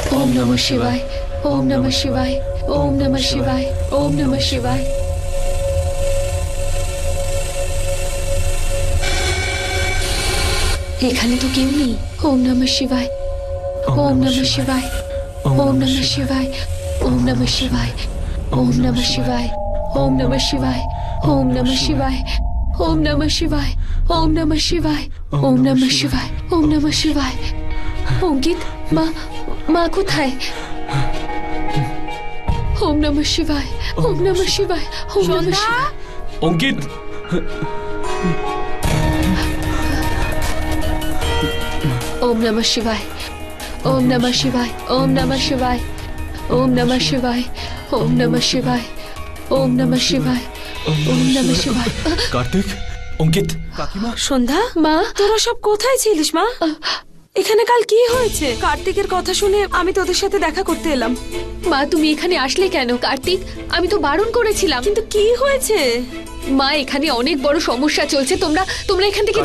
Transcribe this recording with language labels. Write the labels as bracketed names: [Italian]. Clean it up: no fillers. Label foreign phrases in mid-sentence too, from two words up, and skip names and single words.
[Sanskrit] নমঃ শিবায় ওম নমঃ শিবায় ওম নমঃ শিবায় ওম নমঃ শিবায়। [Bangla] এখানে তো কেউ নেই। [Sanskrit] ওম নমঃ শিবায় ওম নমঃ শিবায় ওম নমঃ শিবায় ওম নমঃ শিবায় ওম নমঃ শিবায় ওম নমঃ শিবায় ওম নমঃ শিবায় ওম নমঃ শিবায় ওম নমঃ শিবায় ওম নমঃ শিবায় ওম নমঃ শিবায়। [Bangla] অঙ্কিত, মা মা কোথায়? [Sanskrit] ওম নমঃ শিবায় ওম নমঃ শিবায় ওম নমঃ শিবায়। [Bangla] অঙ্কিত, [Sanskrit] ওম নমঃ শিবায় ওম নমঃ শিবায় ওম নমঃ শিবায় ওম নমঃ শিবায় ওম নমঃ শিবায় ওম নমঃ শিবায় ওম নমঃ শিবায়। [Bangla] কার্তিক, অঙ্কিত, কাকিমা, সন্ধ্যা, মা, তোরা সব কোথায় ছিলিস মা? এখানে কাল কি হয়েছে? কার্তিকের কথা শুনে আমি তোদের সাথে দেখা করতে এলাম। মা তুমি এখানে আসলে কেন? কার্তিক, আমি তো বারণ করেছিলাম। কিন্তু কি হয়েছে? মা এখানে অনেক বড় সমস্যা চলছে, তোমরা তোমরা এখান থেকে